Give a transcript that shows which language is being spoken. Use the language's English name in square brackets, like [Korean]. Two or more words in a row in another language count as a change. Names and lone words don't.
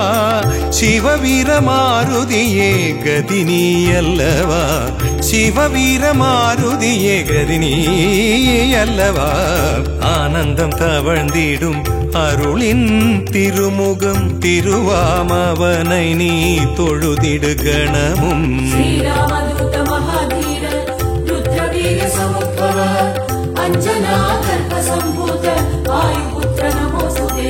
[Tamil] சிவவீர மாருதியே கதினி அல்லவா, சிவவீர மாருதியே கதினி அல்லவா. ஆனந்தம் தவழ்ந்திடும் அருளின் திருமுகம் திருவாமவனை நீ தொழுதிடு கணமும். [Sanskrit] श्रीरामदूत महाधीर रुद्रवीर समुद्भव अंजना गर्भ संभूत वायुपुत्र नमोस्तुते.